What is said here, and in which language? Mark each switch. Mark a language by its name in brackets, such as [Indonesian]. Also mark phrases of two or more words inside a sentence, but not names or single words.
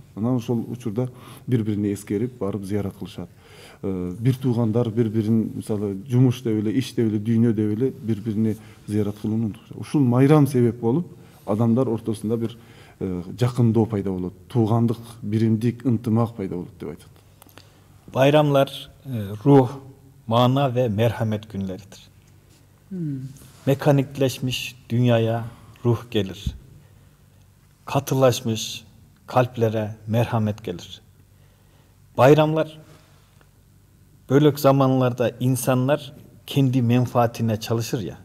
[Kyrgyz] Анан ошол учурда бири-бирине эскерип, барып зыярат кылышат. Бир туугандар бири-бирин, мисалы, жумуш деп эле, иш деп эле, дүйнө деп эле бири-бирине зыярат кылууну унутушат. Ушул майрам себеп болуп, адамдар ортосунда бир жакындоо пайда болот, туугандык, биримдик, ынтымак пайда болот деп айтат. [Turkish] Bayramlar ruh, mana ve merhamet günleridir. Mekanikleşmiş dünyaya ruh gelir. Katılaşmış kalplere merhamet gelir. Bayramlar böyle zamanlarda insanlar kendi menfaatine çalışır ya.